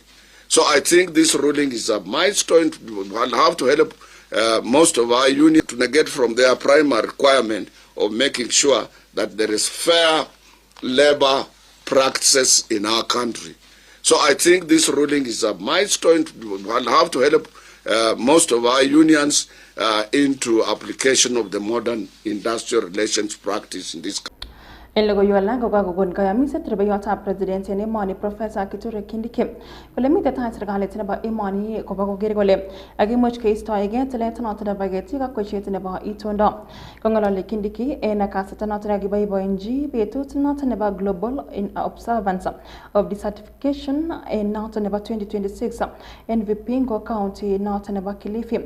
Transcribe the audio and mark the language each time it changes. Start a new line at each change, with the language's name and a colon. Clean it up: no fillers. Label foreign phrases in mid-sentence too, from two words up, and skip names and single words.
English: So I think this ruling is a milestone. We'll have to help most of our unions to negate from their primary requirement of making sure that there is fair labor practices in our country. So I think this ruling is a milestone. We'll have to help most of our unions into application of the modern industrial relations practice in this country.
Kalenjin: En logoiywek alak ko kakokon kayamiset rubeiwotab president en emoni Professor Kithure Kindiki kole miten tai serikalit nebo emoni kobo koker kole kakimuch keistoegei tilet noton nebo ketik ak kwechet nebo itondo. Kong'ololi Kindiki en kasarta noton nekiboiboenji betut noton nebo
English: Global Observance of the Certification
Kalenjin: en noton nebo 2026 en Vipingo County noton nebo Kilifi.